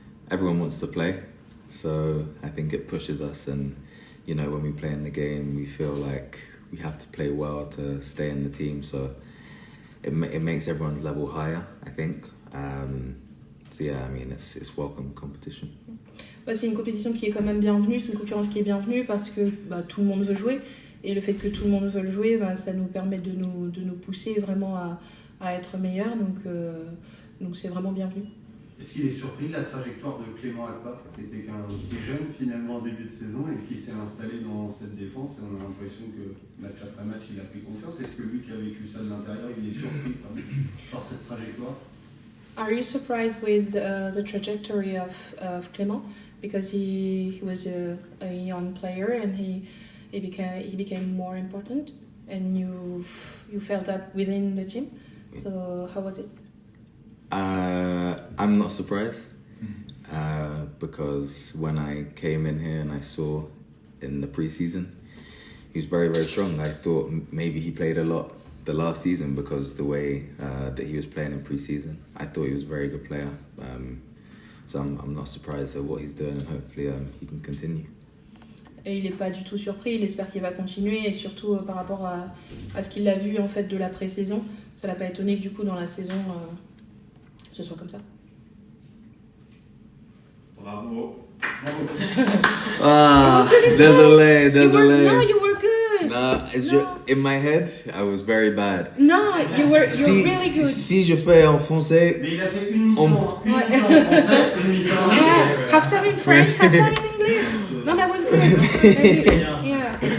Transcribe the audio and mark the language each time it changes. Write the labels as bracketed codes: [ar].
[en] Everyone wants to play, so I think it pushes us. And when we play in the game, we feel like we have to play well to stay in the team. So it makes everyone's level higher, I think. So yeah, I mean, it's welcome competition. [fr] Bah, c'est une compétition qui est quand même bienvenue, c'est une concurrence qui est bienvenue parce que tout le monde veut jouer. Et le fait que tout le monde veuille jouer, ça nous permet de nous pousser vraiment à être meilleurs. Donc c'est vraiment bienvenu. Est-ce qu'il est surpris de la trajectoire de Clément Akpa, qui était jeune finalement en début de saison et qui s'est installé dans cette défense, et on a l'impression que match après match il a pris confiance? Est-ce que lui qui a vécu ça de l'intérieur, il est surpris par cette trajectoire? [en] Are you surprised with the trajectory of Clément, because he was a young player and he became more important, and you felt that within the team? So how was it? I'm not surprised because when I came in here and I saw in the pre-season, he was very, very strong. I thought maybe he played a lot the last season because the way that he was playing in pre-season. I thought he was a very good player. So I'm not surprised at what he's doing, and hopefully he can continue. [fr] Et il n'est pas du tout surpris, il espère qu'il va continuer, et surtout par rapport à ce qu'il a vu en fait de la pré-saison, ça l'a pas étonné que du coup dans la saison ce soit comme ça. Bravo. Ah, désolé. [en] No, you were good. Nah, No. in my head, I was very bad. No, you're really good. [fr] Si je fais en français, Mais il a fait une mi-temps en français, une mi-temps. [en] Yeah, half time in French, half time in English. No, that was good. Yeah.